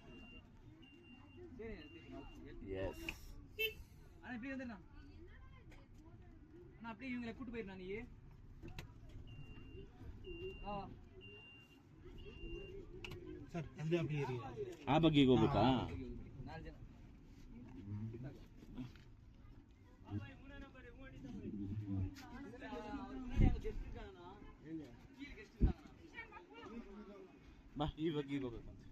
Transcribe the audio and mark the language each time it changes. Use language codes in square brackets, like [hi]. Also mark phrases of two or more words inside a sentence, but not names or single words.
[ta] எஸ் அண்ணா இப்படி வந்துடுறா அண்ணா அப்படியே இவங்களை கூட்டு போயிடுறா நீ. [kn] ಸರ್ ಅಲ್ಲೇ ಅಪ್ಪಿ ಇರಿ. ಆ ಬಗ್ಗೆಗೆ ಹೋಗ್ಬೇಕಾ? 4 ಜನ ಬಾ, ಈ ಬಗ್ಗೆಗೆ ಹೋಗ್ಬೇಕಂತ.